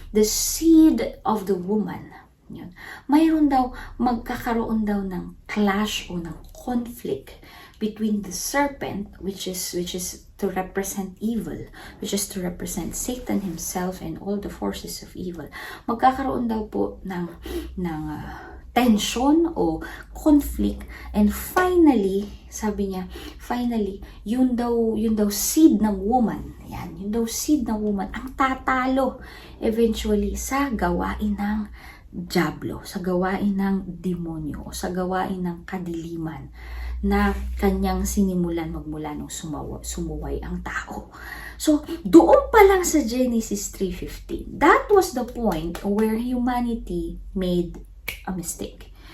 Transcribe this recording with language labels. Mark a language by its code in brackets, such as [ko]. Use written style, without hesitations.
[en] The seed of the woman. [tl] Yun. Mayroon daw, magkakaroon daw ng clash o ng conflict [en] between the serpent, which is to represent evil, which is to represent Satan himself and all the forces of evil. [tl] Magkakaroon daw po ng tension o conflict, [en] and finally, [tl] sabi niya, yun daw seed ng woman, yun daw seed ng woman ang tatalo eventually sa gawain ng dyablo, sa gawain ng demonyo, o sa gawain ng kadiliman na kanyang sinimulan magmula nung sumuway ang tao. [en] So, [tl] doon pa lang sa [en] Genesis 3:15, that was the point where humanity made a mistake.